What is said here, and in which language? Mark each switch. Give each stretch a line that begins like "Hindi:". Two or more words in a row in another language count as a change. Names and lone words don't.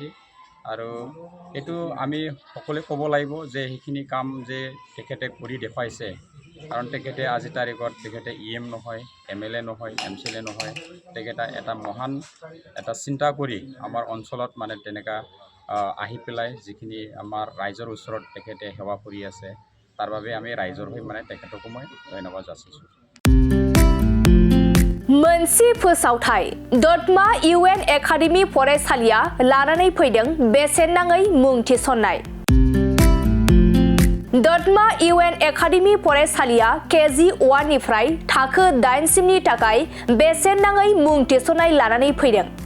Assamese: আৰু এইটো আমি সকলোৱে ক'ব লাগিব যে সেইখিনি কাম যে তেখেতে কৰি দেখুৱাইছে, কাৰণ তেখেতে আজিৰ তাৰিখত তেখেতে EM নহয়, MLA নহয়, MCLA নহয়, তেখেতে এটা মহান এটা চিন্তা কৰি আমাৰ অঞ্চলত মানে তেনেকা আহি পেলাই যিখিনি আমাৰ ৰাইজৰ ওচৰত তেখেতে সেৱা কৰি আছে, তাৰ বাবে আমি ৰাইজৰ হৈ মানে তেখেতকো মই ধন্যবাদ যাচিছোঁ।
Bodo: मोनसे फोसावथाय दतमा UN एकाडेमि फरायसालिया लानानै फैदों बेसेन नाङै मुं थिसननाय। दतमा UN एकाडेमि फरायसालिया KG1 निफ्राय थाखो 8 सिमनि थाखाय बेसेन नाङै मुं थिसननाय लानानै फैदों।